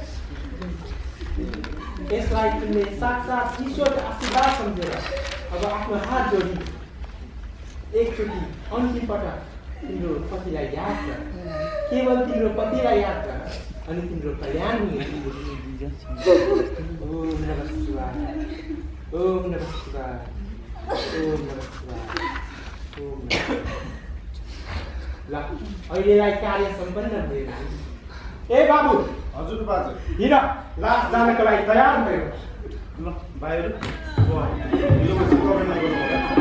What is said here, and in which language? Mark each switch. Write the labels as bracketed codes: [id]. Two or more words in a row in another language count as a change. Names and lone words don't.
[ne] यसलाई तिमीले साक्षात् ईश्वरको आशीर्वाद सम्झेर अब आफ्नो हात जोडी एकचोटि अन्तिम पटक तिम्रो पतिलाई याद गर। केवल तिम्रो पतिलाई याद गर अनि तिम्रो कल्याण हुनेछ। [sa] ओम नमः शिवाय, ओम नमः शिवाय, ओम नमः शिवाय, ओम नमः। [ne] ल अहिलेलाई कार्य सम्पन्न भयो। ए बाबु। हजुर बाजे। हिँड, लास जानको लागि तयार भयो। ल भाइहरु, ढिलो बसी कमेन्ट नगर्नु होला।